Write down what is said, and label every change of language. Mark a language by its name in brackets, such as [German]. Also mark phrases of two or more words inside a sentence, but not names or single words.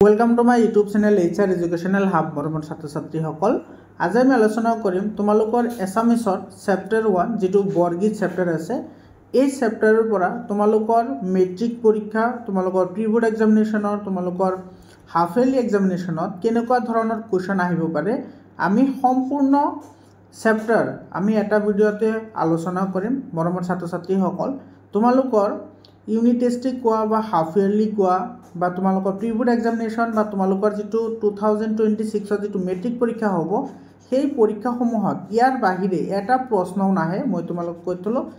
[English] Welcome to my YouTube channel HR Educational Hub [Assamese] मरমৰ ছাত্ৰ ছাত্ৰীসকল আজি আমি আলোচনা কৰিম তোমালোকৰ এছামিছৰ চেপ্টাৰ 1 যেটো বৰগীত চেপ্টাৰ আছে এই চেপ্টাৰৰ পৰা তোমালোকৰ মেট্ৰিক পৰীক্ষা তোমালোকৰ [English] pre board examination [Assamese] তোমালোকৰ [English] half yearly examination [Assamese] কেনেকুৱা ধৰণৰ কোৱেশ্চন আহিব পাৰে আমি সম্পূৰ্ণ চেপ্টাৰ আমি এটা ভিডিওতে আলোচনা কৰিম মৰমৰ ছাত্ৰ ছাত্ৰীসকল তোমালোকৰ [English] unit test [Assamese] কোৱা বা [English] half yearly [Assamese] কোৱা বা তোমালোকৰ [English] pre board examination [Assamese] বা তোমালোকৰ যেটো 2026 ৰ যেটো মেট্ৰিক পৰীক্ষা হ'ব সেই পৰীক্ষাসমূহত ইয়াৰ বাহিৰে এটা প্ৰশ্নও নাহে মই তোমালোক কৈতলো